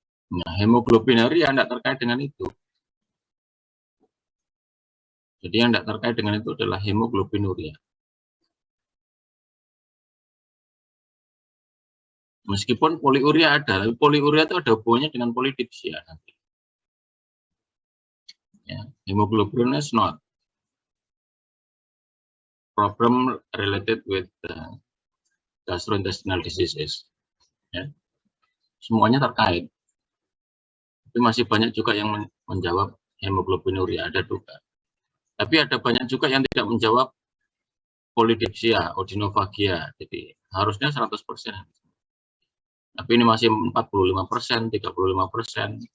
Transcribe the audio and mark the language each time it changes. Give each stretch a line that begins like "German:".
Indonesian: Nah, hemoglobinuria tidak terkait dengan itu. Jadi yang tidak terkait dengan itu adalah hemoglobinuria. Meskipun poliuria ada, tapi poliuria itu ada hubungannya dengan polydipsia nanti.
English: Ya, hemoglobin is not problem related with gastrointestinal diseases.
Indonesian: Ya. Semuanya terkait. Tapi masih banyak juga yang menjawab hemoglobinuria, ada juga. Tapi ada banyak juga yang tidak menjawab polydipsia, odinofagia. Jadi harusnya 100%. Tapi ini masih 45%, 35%.